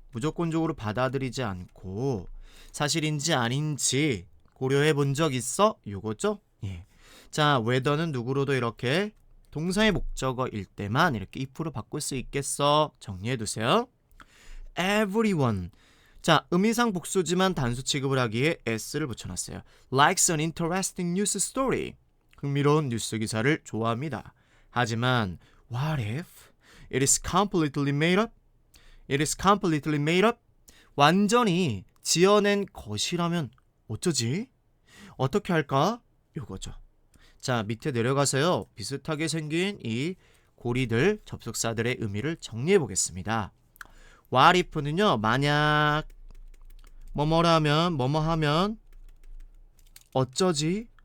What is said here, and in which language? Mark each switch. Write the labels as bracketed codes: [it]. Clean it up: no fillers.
[ko] 무조건적으로 받아들이지 않고 사실인지 아닌지 고려해 본 적 있어? 요거죠? 예. 자, whether는 누구로도 이렇게 동사의 목적어일 때만 이렇게 if로 바꿀 수 있겠어? 정리해 두세요. Everyone. 자, 의미상 복수지만 단수 취급을 하기에 s를 붙여놨어요. [en] Likes an interesting news story. [ko] 흥미로운 뉴스 기사를 좋아합니다. 하지만 [en] what if it is completely made up? It is completely made up? [ko] 완전히 지어낸 것이라면 어쩌지? 어떻게 할까? 요거죠. 자, 밑에 내려가서요. 비슷하게 생긴 이 고리들, 접속사들의 의미를 정리해 보겠습니다. What if는요. 만약 뭐뭐라면 뭐뭐하면 어쩌지?